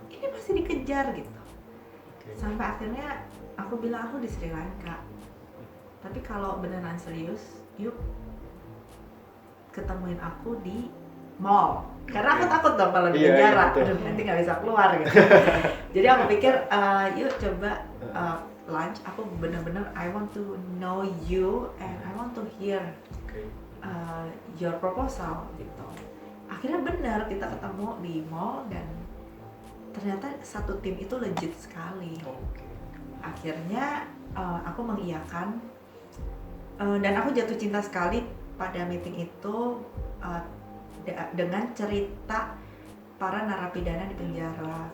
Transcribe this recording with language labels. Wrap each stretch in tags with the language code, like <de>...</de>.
<id>Ini masih dikejar gitu. Sampai akhirnya aku bilang aku di Sri Lanka, tapi kalau beneran serius, yuk ketemuin aku di mall. Karena aku takut dong kalau di Iya, penjara, betul. aduh nanti nggak bisa keluar gitu. Jadi aku pikir, yuk coba lunch. Aku bener-bener</id> <en>I want to know you and I want to hear Oke. your proposal</en> <id>gitu. Akhirnya benar kita ketemu di mall dan ternyata satu tim itu legit sekali. Oke. Akhirnya aku mengiyakan dan aku jatuh cinta sekali pada meeting itu dengan cerita para narapidana di penjara.</id>